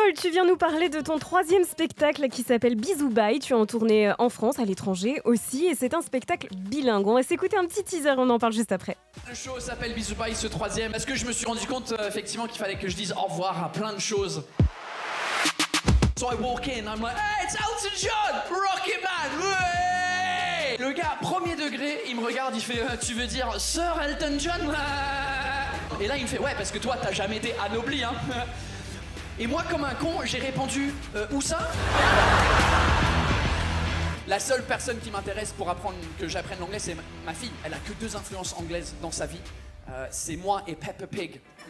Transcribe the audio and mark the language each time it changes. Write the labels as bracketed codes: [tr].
[fr] tu viens nous parler de ton 3e spectacle qui s'appelle Bisous Bye. Tu es en tournée en France, à l'étranger aussi, et c'est un spectacle bilingue. On va s'écouter un petit teaser, on en parle juste après. Le show s'appelle Bisous Bye, ce 3e, parce que je me suis rendu compte effectivement qu'il fallait que je dise au revoir à plein de choses. [en] So I walk in, I'm like, hey, it's Elton John, Rocket Man, ouais. [fr] Le gars, premier degré, il me regarde, il fait, tu veux dire Sir Elton John? Et là, il me fait, ouais, parce que toi, t'as jamais été anobli, hein. Et moi, comme un con, j'ai répondu, où ça? La seule personne qui m'intéresse pour apprendre que j'apprenne l'anglais, c'est ma fille. Elle a que 2 influences anglaises dans sa vie. C'est moi et Peppa Pig.